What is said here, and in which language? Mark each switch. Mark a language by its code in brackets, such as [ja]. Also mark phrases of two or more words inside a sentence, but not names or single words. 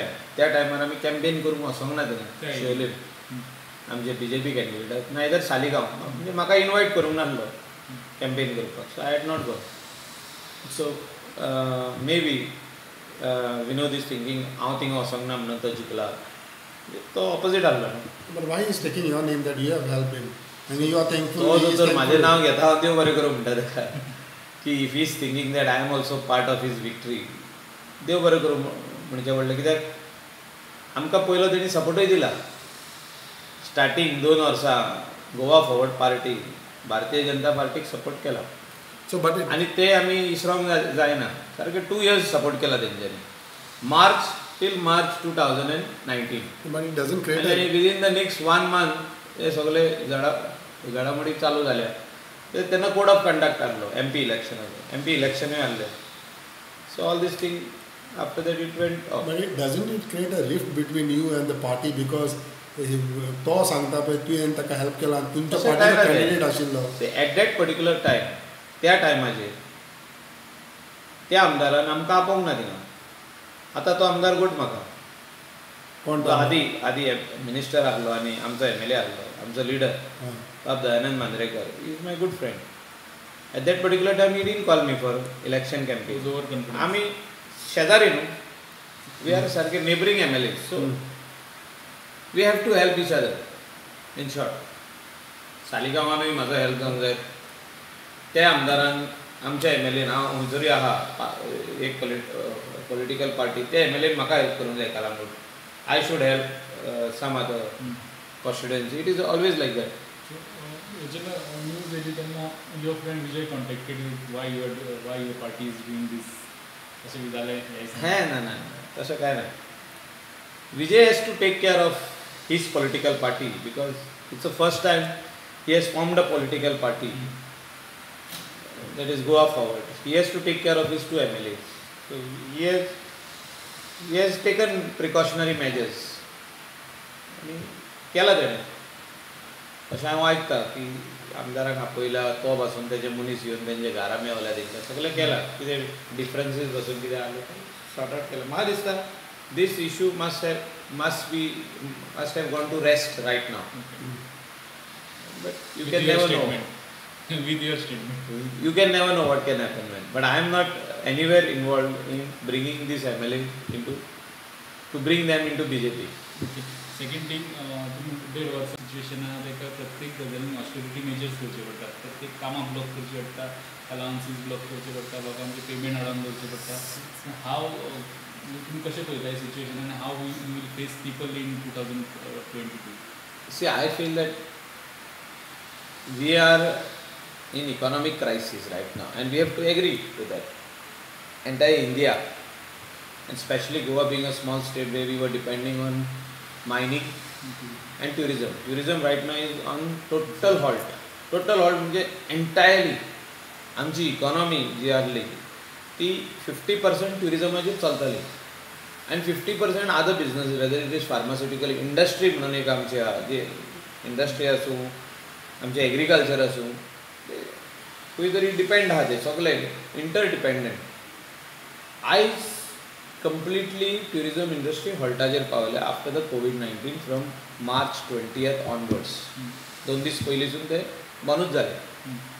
[kok] त्या टायमार आमी कॅम्पेन करूंक वचोंक ना थिंगा शोलीम आमचे बीजेपी कॅन्डिडेट नायदर सालिगांव. म्हणजे म्हाका इनवायट करूंक नासलो कॅम्पेन करपाक. [en] So I had not go. So may be Vinod is thinking [kok] हांव थिंगा वचोंक ना म्हणून तो जिखला. तो ऑपोजीट आहलो. [en] But why is taking your name that you have help him आनी you are thankful? [kok] तो जर म्हाजें नांव घेता हांव देव बरें करूं म्हणटा ताका की [en] If he is thinking that I am also part of his victory. [kok] देव बरें करूं म्हणचें पडलें. कित्याक आमकां पयलो तेणी सपोर्टूय दिला स्टार्टींग 2 वर्सां गोवा फॉरवर्ड पार्टी भारतीय जनता पार्टीक सपोर्ट केला [en] So but [kok] आनी ते आमी इसरोंक जायना सारके 2 years सपोर्ट केला तेंच्यांनी [en] March till March [kok] 2019 [en] But it doesn't create आनी within the next 1 month [kok] हे सगळे घडामोडी चालू जाल्या तेन्ना [en] code of conduct [kok] आहलो MP इलेक्शनूय आहले [en] so all this thing after that it went off But it doesn't it create a rift between you and the party because [kok] तो सांगता पळय तुवें ताका हेल्प केला तुमच्या तशें पार्टीचो काय जालें? कॅन्डिडेट आशिल्लो [en] At that particular time [kok] त्या टायमाचेर त्या आमदारान आमकां आपोवंक ना थिंगा आतां तो आमदार गोट म्हाका कोण तो आदी मिनिस्टर आहलो आनी आमचो MLA आहलो आमचो लिडर हां. [en] Bab Dayanand Mandrekar is my good friend at that particular time he didn't call me for election campaign Over confidence [kok] आमी शेजारी न्हू [en] we are [kok] सारके [en] neighbouring MLA so we have to help each other in short [kok] सालिगांवानूय म्हाजो हेल्प जावंक जाय त्या आमदारान आमच्या MLAन हांव खंय जरी आहा एक [en] political party [kok] त्या MLAन म्हाका हेल्प करूंक जाय [en] Calangute I should help some other constituency it is always like that [kok] जेन्ना न्यूज येयली तेन्ना [en] your friend Vijay contacted with why your party is doing this [kok] अशें बी जालें हें ना तशें कांय ना [en] Vijay has to take care of his political party because it's the first time he has formed a political party that is Goa Forward. He has to take care of his 2 MLAs. So he has taken precautionary measures. [kok] आनी केला तेणें अशें हांव आयकता की आमदाराक आपयला तो बसून तेजे मनीस येवन तेंचे घरा मेवल्या तेंकां सगळें केलां कितें डिफरन्सीस बसून कितें आहले [en] sort out [kok] केलां म्हाका दिसता [en] this issue must have gone to rest right now but you can never know with your statement. You can never know what can happen when. But I am not anywhere involved in bringing these MLA to bring them into BJP. second thing [kok] तुम्ही 1.5 वर्स सिच्युएशन आहा ताका प्रत्येक गजालीन [en] austerity measures [kok] करचे पडटात प्रत्येक कामां ब्लॉक करची पडटा [en] allowances block [kok] करचे पडटा लोकांचे पेमेंट हाडून दवरचे पडटा हाव तुम्ही कशें पळयता सिच्युएशन आनी [en] how you will face people in 2022 See, I feel that we are in economic crisis right now and we have to agree to that. Entire India and especially Goa being a small state where we were depending on mining and tourism. Tourism right now is on total halt. Total halt [kok] म्हणजे entirely आमची इकॉनॉमी जी आहली ती 50% ट्युरिजमाचेर चलताली आनी 50% [en] other businesses whether it is pharmaceutical industry [kok] म्हणून एक आमची आहा जी इंडस्ट्री आसूं आमचें एग्रीकल्चर आसूं खंय तरी डिपेंड आहा ते सगळे [en] inter dependent [kok] आयज [en] completely tourism industry [kok] हॉल्टाचेर पावल्या [en] after the COVID-19 from March 20th onwards [kok] 2 दीस पयलींसून ते बंदूच जाले